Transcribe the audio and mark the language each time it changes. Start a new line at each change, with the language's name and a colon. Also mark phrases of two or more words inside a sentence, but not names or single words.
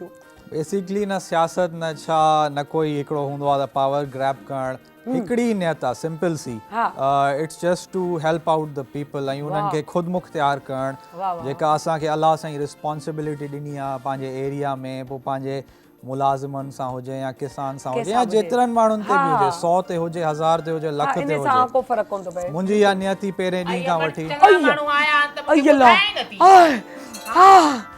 Sindhi: बेसिकली न सियासत न छा न कोई हिकिड़ो हूंदो आहे त
English: power grab
Sindhi: करणु हिकिड़ी नियत आहे सिंपल सी
English: It's just to help out the people
Sindhi: ऐं उन्हनि खे ख़ुदि मुख़्तियार करणु जेका असांखे अलाह सां ई रिस्पॉन्सिबिलिटी ॾिनी आहे पंहिंजे एरिया में पोइ पंहिंजे मुलाज़िमनि सां हुजे या किसान सां हुजे या जेतिरनि माण्हुनि ते बि हुजे 100 ते हुजे 1000 ते हुजे लख ते हुजे मुंहिंजी इहा नियत ई पहिरें ॾींहं खां वठी